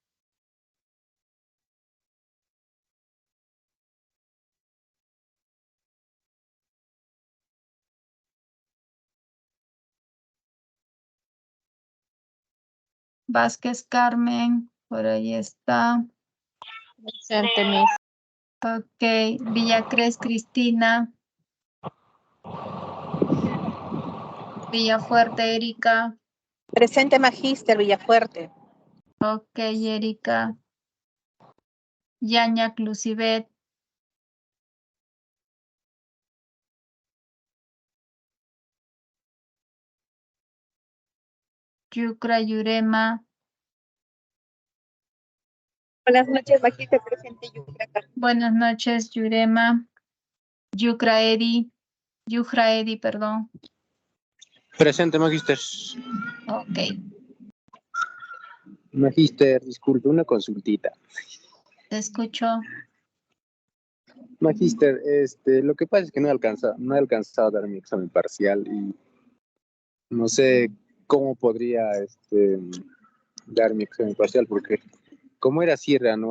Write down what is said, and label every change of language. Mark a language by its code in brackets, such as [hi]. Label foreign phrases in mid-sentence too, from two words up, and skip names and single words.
[es] Vázquez Carmen, por ahí está. Presente, Miss. Ok, Villacres Cristina. Villafuerte Erika. Presente, Magíster Villafuerte. Ok, Erika. Yaña Lucibet. Yucra Yurema. Buenas noches, Magíster. Presente, Yucra. Buenas noches, Yurema. Yucra Edi. Yujra Edi, perdón. Presente, Magíster. Ok. Magíster, disculpe, una consultita. Te escucho. Magíster, lo que pasa es que no he alcanzado a dar mi examen parcial y no sé cómo podría dar mi examen parcial, porque como era Sierra, ¿no?